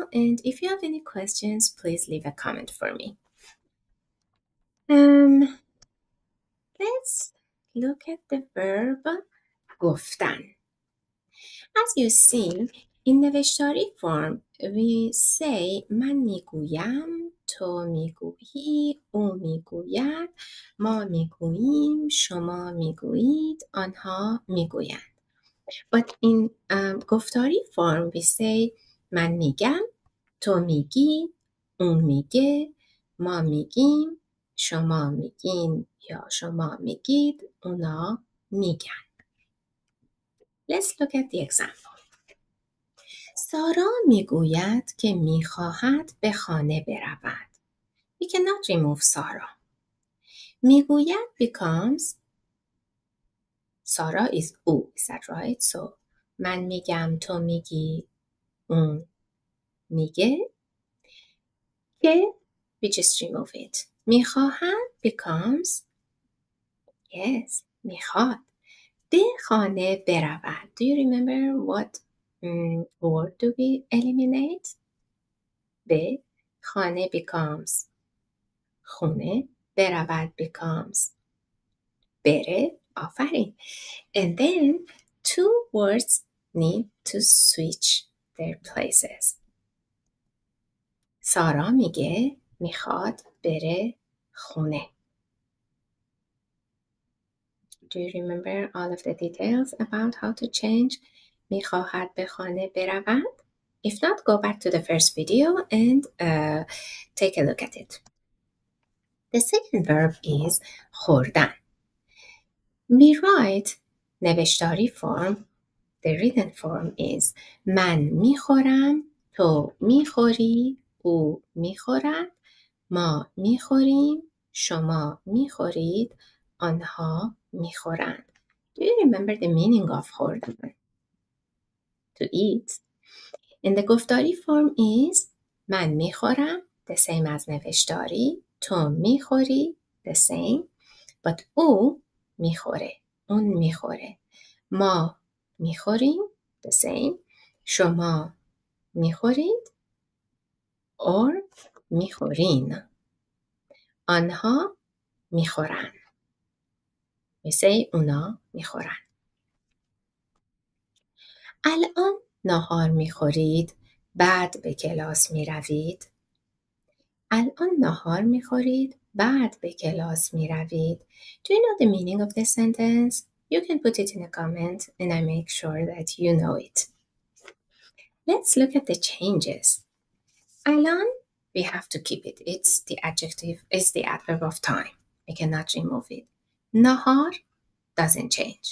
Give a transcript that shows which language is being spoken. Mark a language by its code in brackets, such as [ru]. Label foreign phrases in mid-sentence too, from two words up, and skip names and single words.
[en] And if you have any questions, please leave a comment for me. Let's look at the verb گفتن. As you see, in نوشتاری form, we say [fa] من میگویم، تو میگویی، او میگوید، ما میگوییم، شما میگویید، آنها میگویند. [en] But in گفتاری form, we say [fa] من میگم، تو میگی، اون میگه، ما میگیم، شما میگین یا شما میگید، اونا میگن. [en] Let's look at the example. [fa] سارا میگوید که میخواهد به خانه برود. [en] We cannot remove سارا. میگوید becomes سارا is او. Is that right? [fa] So من میگم، تو میگی، اون میگه که [en] we just remove it. [fa] میخواهد [en] becomes yes [fa] میخواد به خانه برود. [en] Do you remember what word do we eliminate? [fa] به خانه becomes خونه، برود becomes بره. آفرین. [en] And then two words need to switch their places. [fa] سارا میگه میخواد بره خونه. [en] Do you remember all of the details about how to change [fa] میخواهد به خانه برود? [en] If not, go back to the first video and take a look at it. The second verb is خوردن. We write نوشتاری form. The written form is [fa] من میخورم، تو میخوری، او میخورد، ما میخوریم، شما میخورید، آنها میخورند. [en] Do you remember the meaning of خوردن? To eat. And the گفتاری form is [fa] من میخورم [en] the same as [fa] نوشتاری، تو میخوری [en] the same, but [fa] او میخوره، اون میخوره، ما میخوریم [en] the same, [fa] شما میخورید or میخورین، آنها میخورن. [en] We say [fa] اونا میخورن. الان ناهار میخورید، بعد به کلاس میروید. الان ناهار میخورید، بعد به کلاس میروید. [en] Do you know the meaning of this sentence? You can put it in a comment and I make sure that you know it. Let's look at the changes. الان, we have to keep it. It's the adjective, it's the adverb of time. We cannot remove it. ناهار doesn't change.